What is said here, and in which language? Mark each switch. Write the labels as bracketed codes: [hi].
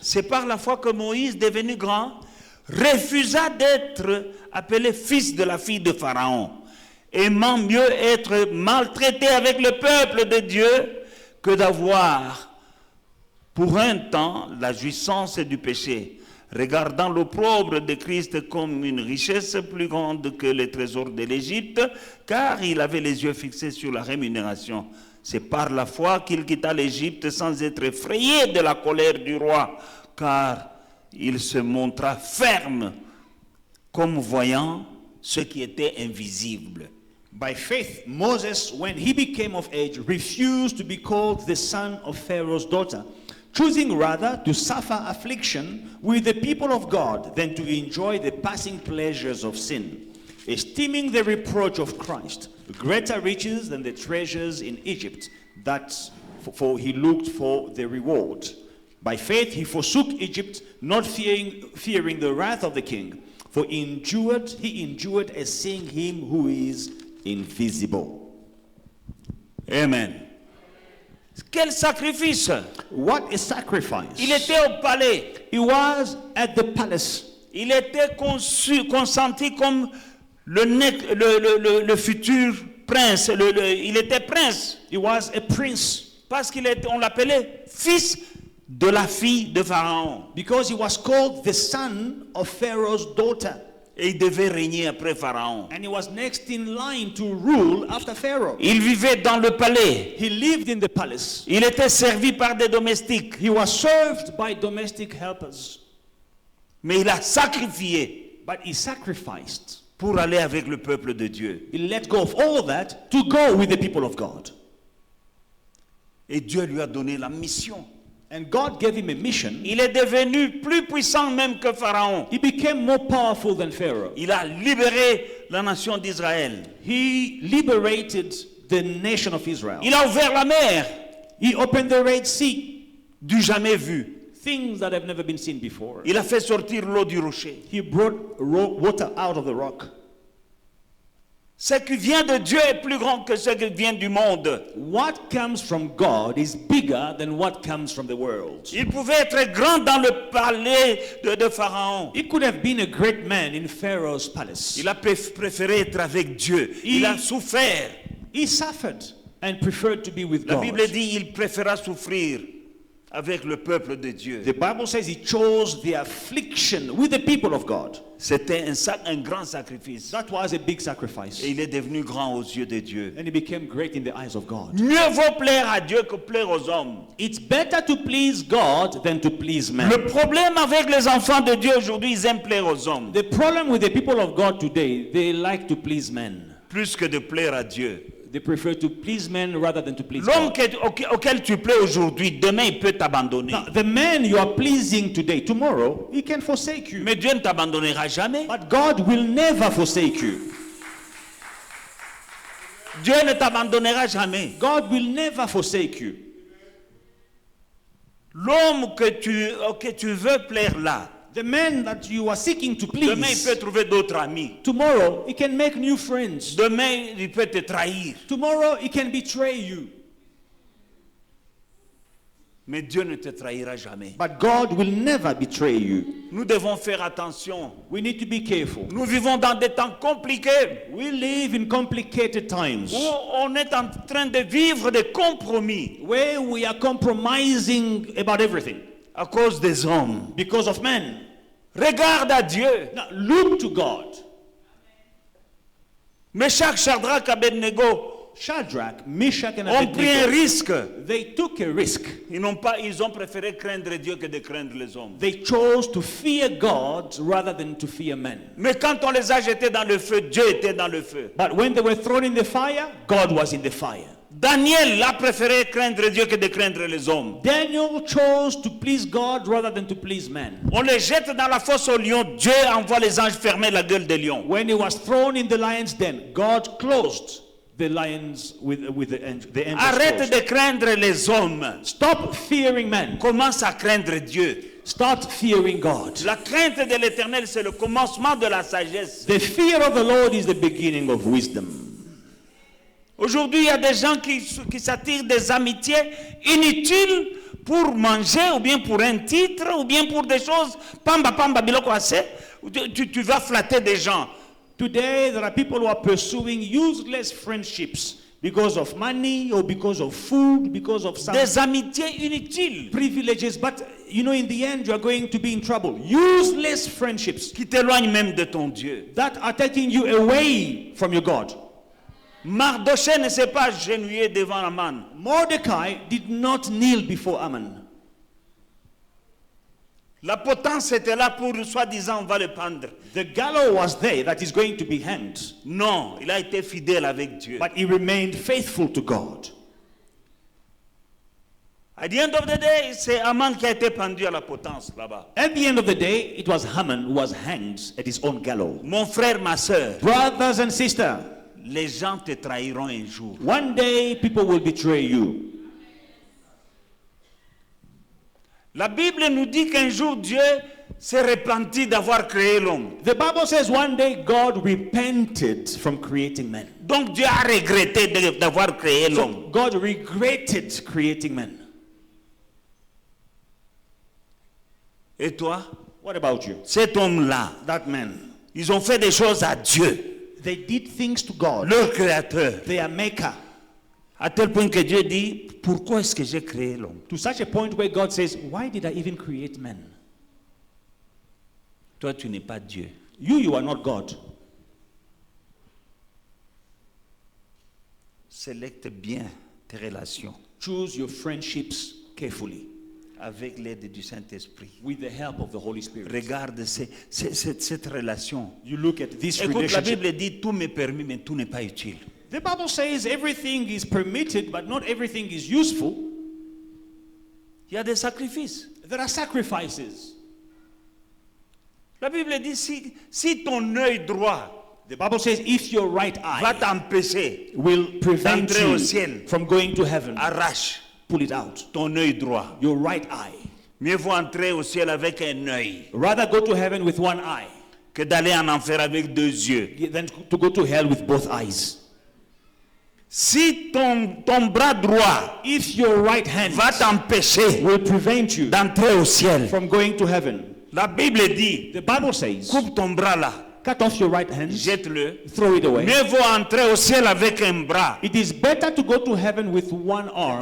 [fr] c'est par la foi que Moïse, devenu grand, refusa d'être appelé fils de la fille de Pharaon, aimant mieux être maltraité avec le peuple de Dieu que d'avoir pour un temps la jouissance du péché, regardant l'opprobre de Christ comme une richesse plus grande que les trésors de l'Égypte, car il avait les yeux fixés sur la rémunération. C'est par la foi qu'il quitta l'Égypte sans être effrayé de la colère du roi, car il se montra ferme comme voyant ce qui était invisible. [en] by faith, Moses, when he became of age, refused to be called the son of Pharaoh's daughter, choosing rather to suffer affliction with the people of God than to enjoy the passing pleasures of sin, esteeming the reproach of Christ greater riches than the treasures in Egypt, that for he looked for the reward. By faith he forsook Egypt, not fearing the wrath of the king, for he endured as seeing him who is invisible. [fr] Amen. Quel sacrifice! [en] What a sacrifice! [fr] Il était au palais. [en] He was at the palace. [fr] Il était consenti comme le futur prince. Il était prince. [en] He was a prince [fr] Parce on l'appelait fils de la fille de Pharaon. [en] because he was called the son of Pharaoh's daughter. [fr] Et il devait régner après Pharaon. [en] And he was next in line to rule after Pharaoh. [fr] Il vivait dans le palais. [en] He lived in the palace. [fr] Il était servi par des domestiques. [en] He was served by domestic helpers. [fr] Mais il a sacrifié [en] But he sacrificed. [fr] pour aller avec le peuple de Dieu. [en] He let go of all that to go with the people of God. [fr] Et Dieu lui a donné la mission. [en] And God gave him a mission. [fr] Il est devenu plus puissant même que Pharaon. [en] He became more powerful than Pharaoh. [fr] Il a libéré la nation d'Israël. [en] He liberated the nation of Israel. [fr] Il a ouvert la mer [en] He opened the Red Sea. [fr] du jamais vu. [en] Things that have never been seen before. [fr] Il a fait sortir l'eau du rocher. [en] He brought water out of the rock. [fr] Ce qui vient de Dieu est plus grand que ce qui vient du monde. [en] What comes from God is bigger than what comes from the world. [fr] Il pouvait être grand dans le palais de Pharaon. [en] He could have been a great man in Pharaoh's palace. [fr] Il a préféré être avec Dieu. Il a souffert. [en] He suffered and preferred to be with [fr] La [en] God. [fr] Bible dit il préféra souffrir avec le peuple de Dieu. [en] The Bible says he chose the affliction with the people of God. [fr] C'était un grand sacrifice. [en] That was a big sacrifice. [fr] Et il est devenu grand aux yeux de Dieu. [en] And he became great in the eyes of God. [fr] Mieux vaut plaire à Dieu que plaire aux hommes. [en] It's better to please God than to please men. [fr] Le problème avec les enfants de Dieu aujourd'hui, ils aiment plaire aux hommes. [en] The problem with the people of God today, they like to please men. [fr] Plus que de plaire à Dieu. [en] They prefer to please men rather than to please [fr] L'homme [en] God. [fr] auquel tu plais aujourd'hui, demain il peut t'abandonner. [en] Now, the man you are pleasing today, tomorrow, he can forsake you. [fr] Mais Dieu ne t'abandonnera jamais. [en] But God will never forsake you. [fr] Dieu ne t'abandonnera jamais. [en] God will never forsake you. [fr] L'homme que tu veux plaire là, [en] The man that you are seeking to [fr] demain il [en] please, [fr] peut trouver d'autres amis. [en] tomorrow he can make new friends. [fr] Demain il peut te trahir. [en] Tomorrow he can betray you. [fr] Mais Dieu ne te trahira jamais. [en] But God will never betray you. [fr] Nous devons faire attention. [en] We need to be careful. [fr] Nous vivons dans des temps compliqués [en] We live in complicated times [fr] où on est en train de vivre des compromis [en] where we are compromising about everything [fr] à cause des hommes. [en] because of men. [fr] Regarde à Dieu. [en] Now look to God. [fr] Meshach, Shadrach, Abednego [en] Shadrach, Meshach, and [fr] ont pris un [en] Abednego, [fr] risque. [en] they took a risk. [fr] Ils ont préféré craindre Dieu que de craindre les hommes. [en] They chose to fear God rather than to fear men. [fr] Mais quand on les a jetés dans le feu, Dieu était dans le feu. [en] But when they were thrown in the fire, God was in the fire. [fr] Daniel a préféré craindre Dieu que de craindre les hommes. [en] Daniel chose to please God rather than to please men. [fr] On les jette dans la fosse aux lions, Dieu envoie les anges fermer la gueule des lions. [en] When he was thrown in the lion's den, God closed the lions with the angels. [fr] Arrête [en] closed. [fr] de craindre les hommes. [en] Stop fearing men. [fr] Commence à craindre Dieu. [en] Start fearing God. [fr] La crainte de l'Éternel, c'est le commencement de la sagesse. [en] The fear of the Lord is the beginning of wisdom. [fr] Aujourd'hui, il y a des gens qui s'attirent des amitiés inutiles pour manger, ou bien pour un titre, ou bien pour des choses. [ln] Pamba, pamba, biloko ase. [fr] Tu vas flatter des gens. [en] Today, there are people who are pursuing useless friendships because of money or because of food, because of some [fr] Des amitiés inutiles [en] privileges. But, you know, in the end, you are going to be in trouble. Useless friendships [fr] qui t'éloignent même de ton Dieu. [en] that are taking you away from your God. [fr] Mardoché ne s'est pas agenouillé devant Aman. [en] Mordecai did not kneel before Haman. [fr] La potence était là pour, soi-disant, on va le pendre. [en] The gallows was there that is going to be hanged. [fr] Non, il a été fidèle avec Dieu. [en] But he remained faithful to God. At the end of the day, [fr] c'est Aman qui a été pendu à la potence là-bas. [en] At the end of the day, it was Haman who was hanged at his own gallows. [fr] Mon frère, ma soeur, [en] Brothers and sisters, [fr] les gens te trahiront un jour. [en] one day people will betray you. [fr] La Bible nous dit qu'un jour Dieu s'est repenti d'avoir créé l'homme. [en] The Bible says one day God repented from creating men. [fr] Donc Dieu a regretté d'avoir créé l'homme. [en] So God regretted creating men. [fr] Et toi, [en] What about you? [fr] cet homme-là, [en] That man. [fr] ils ont fait des choses à Dieu, [en] They did things to God, [fr] leur créateur, [en] their maker, [fr] à tel point que Dieu dit, pourquoi est-ce que j'ai créé l'homme? [en] to such a point where God says, why did I even create men? [fr] Toi, tu n'es pas Dieu. [en] You are not God. [fr] Sélecte bien tes relations [en] Choose your friendships carefully [fr] avec l'aide du Saint-Esprit. [en] with the help of the Holy Spirit. [fr] Regarde cette relation. [en] You look at this [fr] Écoute, la [en] relationship. [fr] Bible dit, tout m'est permis, mais tout n'est pas utile. [en] The Bible says everything is permitted, but not everything is useful. [fr] Il y a des sacrifices. [en] There are sacrifices. [fr] La Bible dit, si ton œil droit [en] The Bible says if your right [fr] va [en] eye [fr] t'empêcher, [en] will prevent [fr] d'entrer au [en] you [fr] ciel, [en] from going to heaven, [fr] arrache [en] pull it out. [fr] ton œil droit. [en] Your right eye. [fr] Mieux vaut entrer au ciel avec un œil [en] Rather go to heaven with one eye [fr] que d'aller en enfer avec deux yeux. [en] than to go to hell with both eyes. [fr] Si ton bras droit [en] If your right hand [fr] va t'empêcher [en] will prevent you [fr] d'entrer au ciel, [en] from going to heaven, [fr] la Bible dit, [en] the Bible says, [fr] coupe ton bras là, [en] cut off your right hand, [fr] jette-le. [en] throw it away. [fr] Mieux vaut entrer au ciel avec un bras [en] It is better to go to heaven with one arm